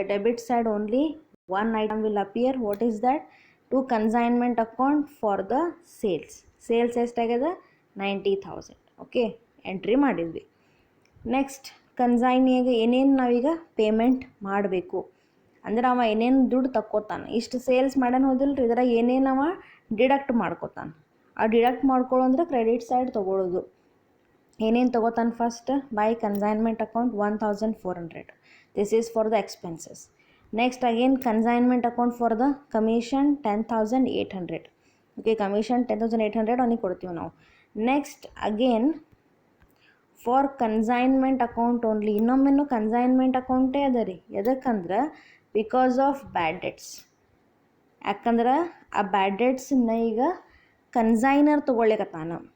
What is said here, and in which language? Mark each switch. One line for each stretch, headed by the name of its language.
English: Debit side only one item will appear. What is that? To consignment account for the sales ಎಷ್ಟಾಗ್ಯದ 90,000.
Kannada: Okay, entry ಮಾಡಿದ್ವಿ. Next ಕನ್ಸೈನಿಯಾಗೆ ಏನೇನು ನಾವೀಗ payment ಮಾಡಬೇಕು ಅಂದ್ರೆ ಅವ ಏನೇನು ದುಡ್ಡು ತಕ್ಕೋತಾನೆ. ಇಷ್ಟು ಸೇಲ್ಸ್ ಮಾಡ್ಯಾನ ಹೋದಿಲ್ರಿ, ಇದರ ಏನೇನು ಅವ ಡಿಡಕ್ಟ್ ಮಾಡ್ಕೋತಾನೆ. ಆ ಡಿಡಕ್ಟ್ ಮಾಡ್ಕೊಳ್ಳೋ ಅಂದ್ರೆ ಕ್ರೆಡಿಟ್ ಸೈಡ್ ತೊಗೊಳ್ಳೋದು. ಏನೇನು ತೊಗೋತಾನೆ?
English: first by consignment account
Kannada: 1,400.
English: This is for the expenses. Next again consignment account for the commission 10,800.
Kannada: Okay, commission 10,800 ಅವನಿಗೆ ಕೊಡ್ತೀವಿ ನಾವು.
English: next again for consignment account only,
Kannada: ಇನ್ನೊಮ್ಮೆನೂ consignment ಅಕೌಂಟೇ ಅದ ರೀ. ಎದಕ್ಕಂದ್ರೆ
English: Because of bad debts.
Kannada: ಯಾಕಂದ್ರೆ ಆ ಬ್ಯಾಡ್ ಡೆಟ್ಸನ್ನ ಈಗ ಕನ್ಸೈನರ್ ತೊಗೊಳ್ಳಿಕತ್ತಾನ.